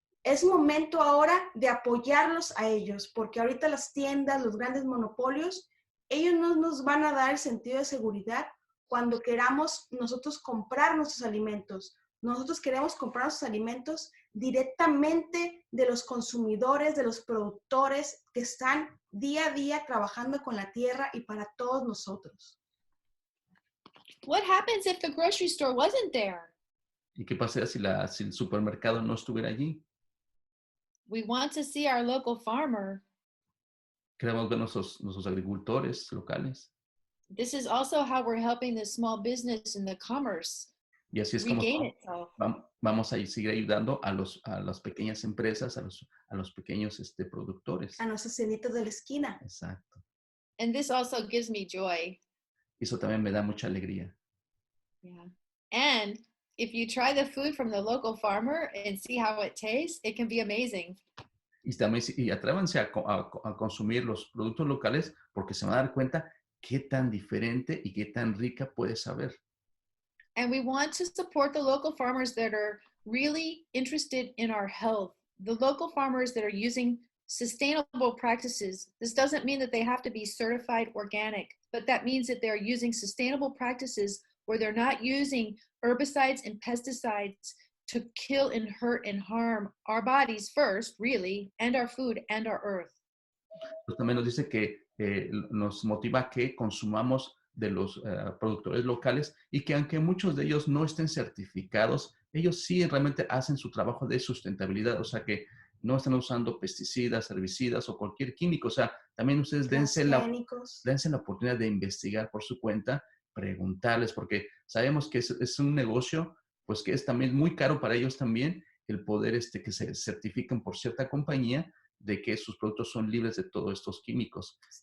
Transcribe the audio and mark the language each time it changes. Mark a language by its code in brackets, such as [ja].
[es] Es momento ahora de apoyarlos a ellos, porque ahorita las tiendas, los grandes monopolios, ellos no nos van a dar el sentido de seguridad cuando queramos nosotros comprar nuestros alimentos. Nosotros queremos comprar nuestros alimentos directamente de los consumidores, de los productores que están día a día trabajando con la tierra y para todos nosotros. [en] What happens if the grocery store wasn't there? [es] ¿Y qué pasaría si el supermercado no estuviera allí? [en] We want to see our local farmer. [es] Queremos ver nuestros agricultores locales. [en] This is also how we're helping the small business and the commerce [es] Y así es como [en] regain itself. [es] vamos a seguir ayudando a las pequeñas empresas, a los pequeños productores. A nuestros cenitos de la esquina. Exacto. [en] And this also gives me joy. [es] Eso también me da mucha alegría. [en] Yeah. And if you try the food from the local farmer and see how it tastes, it can be amazing. [es] Y también atrévanse a consumir los productos locales porque se van a dar cuenta qué tan diferente y qué tan rica puede saber. [en] And we want to support the local farmers that are really interested in our health, the local farmers that are using sustainable practices. This doesn't mean that they have to be certified organic, but that means that they're using sustainable practices where they're not using herbicides and pesticides to kill and hurt and harm our bodies first, really, and our food and our earth. [es] Pues también nos dice que nos motiva a que consumamos de los productores locales y que aunque muchos de ellos no estén certificados, ellos sí realmente hacen su trabajo de sustentabilidad, o sea que no están usando pesticidas, herbicidas o cualquier químico, o sea, también ustedes dense la oportunidad de investigar por su cuenta, preguntarles, porque sabemos que es un negocio, pues que es también muy caro para ellos también el poder que se certifiquen por cierta compañía de que sus productos son libres de todos estos químicos.